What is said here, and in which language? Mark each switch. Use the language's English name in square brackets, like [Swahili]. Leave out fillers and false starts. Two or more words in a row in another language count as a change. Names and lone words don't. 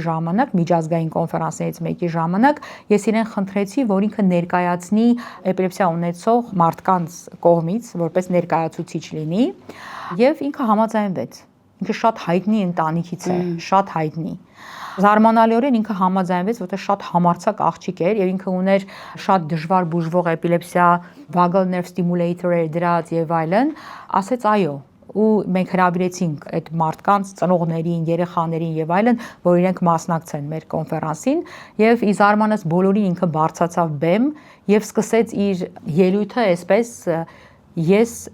[Armenian] ժամանակ, միջազգային կոնֆերանսներից մեկի ժամանակ, ես իրեն խնդրեցի, որ ինքը ներկայացնի էպիլեպսիա ունեցող մարդկանց կողմից, որպես ներկայացուցիչ լինի, եւ ինքը համաձայնվեց։ Ինքը շատ հայտնի ընտանիքից է, շատ հայտնի։ Զարմանալիորեն ինքը համաձայնվեց, որտեղ շատ համարձակ աղջիկ էր եւ ինքը ուներ շատ դժվար բուժվող էպիլեպսիա, [English] vagal nerve stimulator [Armenian] էր դրած եւ այլն, ասեց այո, ու մենք հրավիրեցինք այդ մարդկանց, ծնողներին, երեխաներին եւ այլն, որ իրենք մասնակցեն մեր կոնֆերանսին եւ ի զարմանս բոլորին ինքը բարձրացավ բեմ եւ սկսեց իր ելույթը այսպես ես